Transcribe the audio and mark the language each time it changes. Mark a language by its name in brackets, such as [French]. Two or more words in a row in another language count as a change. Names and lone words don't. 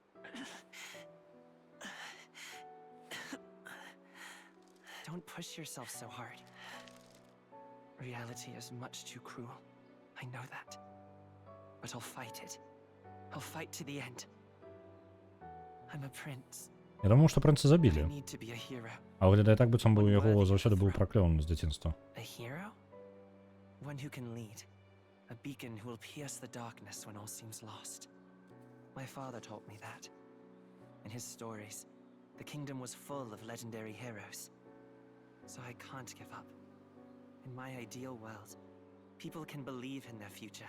[English] Don't push yourself so hard. Reality is much too cruel. I know that. But I'll fight it. I'll fight to the end. I'm a prince. [Belarusian] Я думаю, што прынца [English] I [Belarusian] забілі. [English] need to be a hero. [Belarusian] А выглядае так, быццам бы яго заўсёды быў праклён з дзяцінства. [English] A hero? One who can lead. A beacon who will pierce the darkness when all seems lost. My father taught me that. In his stories, the kingdom was full of legendary heroes. So I can't give up. In my ideal world, people can believe in their future.